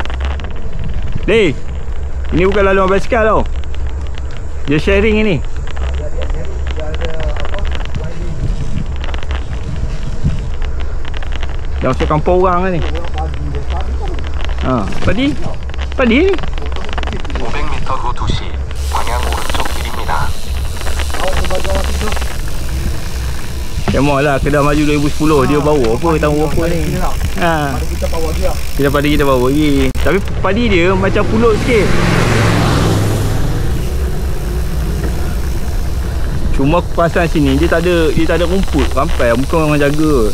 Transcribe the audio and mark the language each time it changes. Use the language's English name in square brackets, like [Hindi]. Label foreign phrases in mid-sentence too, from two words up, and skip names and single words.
[Malay] Ini bukan laluan basikal tau. Dia sharing ini. Dah masuk kampung orang lah ni. Padi ni. [Korean] 500m 후 2시 방향 오른쪽 길입니다. [Malay] Memanglah Kedah maju 2010 dia bawa apa tahun berapa ni. Kita bawa dia. Kita bawa lagi. Tapi padi dia macam pulut sikit. Cuma pasal sini dia tak ada rumput sampai bukan orang jaga.